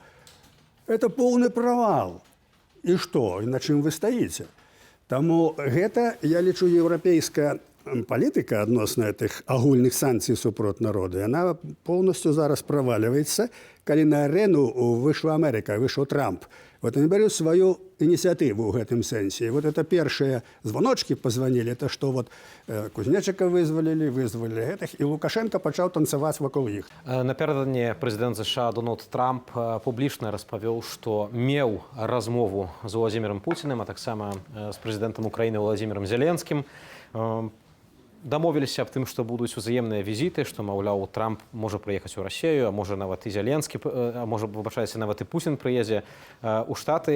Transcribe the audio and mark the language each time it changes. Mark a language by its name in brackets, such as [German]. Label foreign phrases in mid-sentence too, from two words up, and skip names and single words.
[Belarusian] Это поўны правал. І што? І на чым вы стаіце? Таму гэта, я лічу, еўрапейская палітыка адносна гэтых агульных санкцый супроць народа, яна поўнасцю зараз правальваецца, калі на арэну выйшла Амерыка, выйшаў Трамп. [Russian] Вот они берут свою инициативу в этом сенсе. Вот это первые звоночки позвонили, это что вот Кузнечика вызвали этих, и Лукашенко начал танцевать вокруг их. [Belarusian] Напердодні президент США Дональд Трамп публічна распавёў, што меў размову з Владзімірам Пуціним, а таксама з прэзідэнтам Украіны Владзімірам Зеленскім. дамовіліся аб тым, што будуць узаемныя візіты, што, маўляў, Трамп можа прыехаць у Расію, а можа нават і Зеленскі, а можа, выбачайце, нават і Пуцін прыедзе ў Штаты.